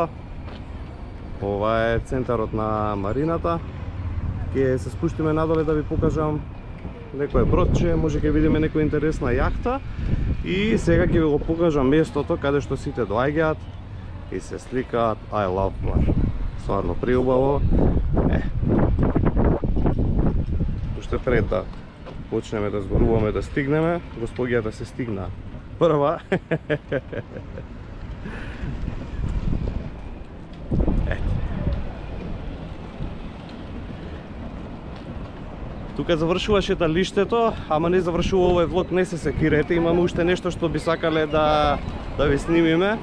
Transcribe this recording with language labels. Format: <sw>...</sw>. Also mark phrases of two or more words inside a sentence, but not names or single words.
<mk>Ова е центарот на марината. Ќе се спуштиме надоле да ви покажам некој бродче, може ќе видиме некоја интересна јахта. И сега ќе ви го покажам местото каде што сите доаѓаат и се сликаат.</mk> <en>I love bar.</en> <mk>Стварно преубаво. Уште пред да почнеме да зборуваме да стигнеме, господјата се стигна прва. Тука завршува шеталиштето, ама не завршува овој влог, не се секирете, имаме уште нешто што би сакале да ви снимиме.</mk>